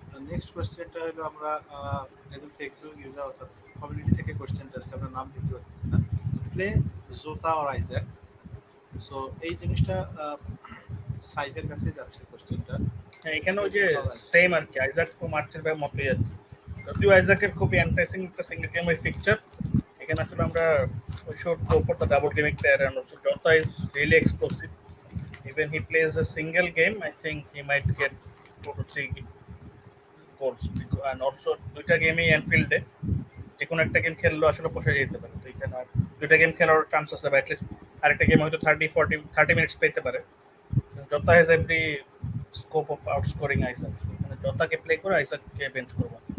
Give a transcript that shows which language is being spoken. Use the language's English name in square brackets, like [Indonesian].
[Bangla] Next কোশ্চেনটা হলো আমরা একজন ফেসবুক ইউজার অর্থাৎ কমিউনিটি থেকে কোশ্চেনটা আসছে, আমরা নাম দিতে পারছি না। প্লে জোতা অর আইজ্যাক। সো এই জিনিসটা সাইফের কাছে যাচ্ছে কোশ্চেনটা। হ্যাঁ, এখানে ওই যে সেম আর কি, আইজ্যাক তো মার্চের মতোই আছে। যদিও আইজাকের খুবই এন্টাইসিং একটা সিঙ্গেল গেম ফিকচার, এখানে আসলে আমরা [English] we should go for the double gimmick there, and also Jota is really explosive. Even he plays a single game, I think he might get 2 to 3 goals. [Bangla] And also দুইটা গেমই এনফিল্ডে, যে কোনো একটা game খেললেও আসলে পোষা যেতে পারে। তো এখানে আর দুইটা গেম খেলার চান্স আছে, বা অ্যাটলিস্ট আরেকটা গেম হয়তো 30 মিনিটস পেতে পারে। [English] Jota has every scope of outscoring Isaac, [Bangla] মানে জতাকে প্লে করে আইজাককে বেঞ্চ করবো।